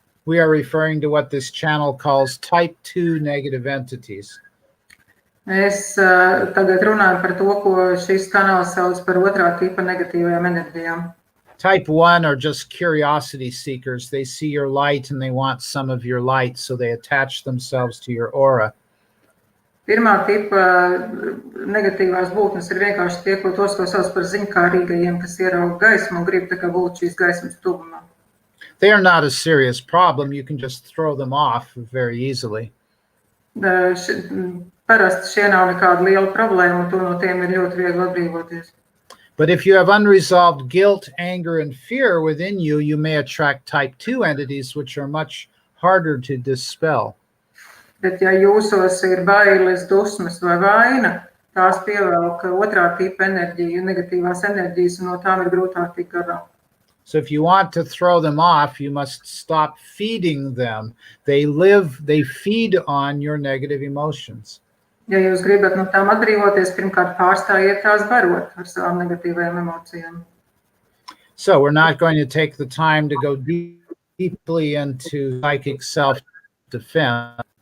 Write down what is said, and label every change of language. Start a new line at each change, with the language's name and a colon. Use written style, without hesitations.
English: We are referring to what this channel calls type 2 negative entities.
Latvian: Mēs tagad runājam par to, ko šis kanāls sauc par otrā tipa negatīvajām enerģijām.
English: Type 1 are just curiosity seekers. They see your light and they want some of your light, so they attach themselves to your aura.
Latvian: Pirmā tipa negatīvās būtnes ir vienkārši tie, ko sauc par ziņkārīgajiem, kas ierauga gaismu un grib tā kā būt šīs gaismas tuvumā.
English: They are not a serious problem. You can just throw them off very easily.
Latvian: Parasti šie nav nekāda liela problēma, un no tiem ir ļoti viegli atbrīvoties.
English: But if you have unresolved guilt, anger, and fear within you, you may attract type 2 entities, which are much harder to dispel.
Latvian: Bet ja jūsos ir bailes, dusmas vai vaina, tās pievelk otrā tipa enerģiju, negatīvās enerģijas, un no tām ir grūtāk tikt galā.
English: So if you want to throw them off, you must stop feeding them. They feed on your negative emotions.
Latvian: Ja jūs gribat no tām atbrīvoties, pirmkārt pārstājiet tās barot ar savām negatīvajām emocijām.
English: So we're not going to take the time to go deeply into psychic self-defense.